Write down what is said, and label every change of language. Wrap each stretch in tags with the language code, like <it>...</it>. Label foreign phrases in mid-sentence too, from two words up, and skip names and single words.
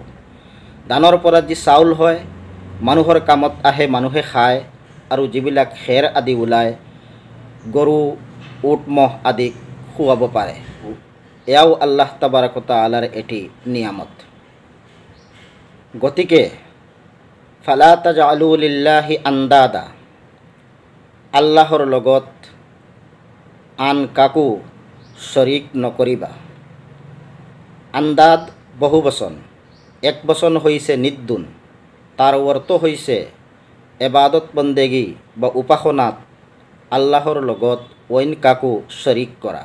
<as>ধানৰ পৰা যি চাউল হয় মানুহৰ কামত আহে, মানুহে খায়, আৰু যিবিলাক খেৰ আদি ওলায় গৰু, উট, মহ আদিক খুৱাব পাৰে। এয়াও</as> <ar>الله تبارك وتعالى</ar> <as>এটি নিয়ামত। গতিকে</as> <ar>فلا تجعلوا لله أندادا,</ar> <as>আল্লাহৰ লগত আন কাকো শৰীক নকৰিবা। আন্দাদ বহু বচন, এক বচন হৈছে নিদ্দুন। তাৰ অৰ্থ হৈছে ইবাদত বন্দেগী বা উপাসনাত আল্লাহৰ লগত অইন কাকো শৰীক কৰা।</as>